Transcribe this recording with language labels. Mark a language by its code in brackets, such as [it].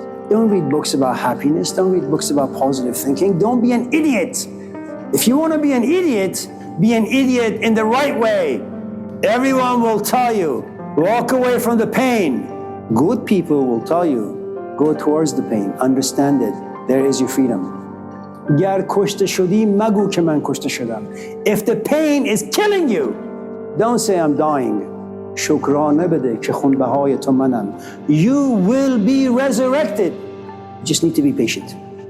[en] Don't read books about happiness. Don't read books about positive thinking. Don't be an idiot. If you want to be an idiot in the right way. Everyone will tell you, walk away from the pain. Good people will tell you, go towards the pain. Understand it. There is your freedom. [fa] گر کشته شدی مگو که من کشته شدم. [en] If the pain is killing you, don't say I'm dying. [fa] شکرانه بده که خونبهای تو منم. [en] You will be resurrected. You just need to be patient.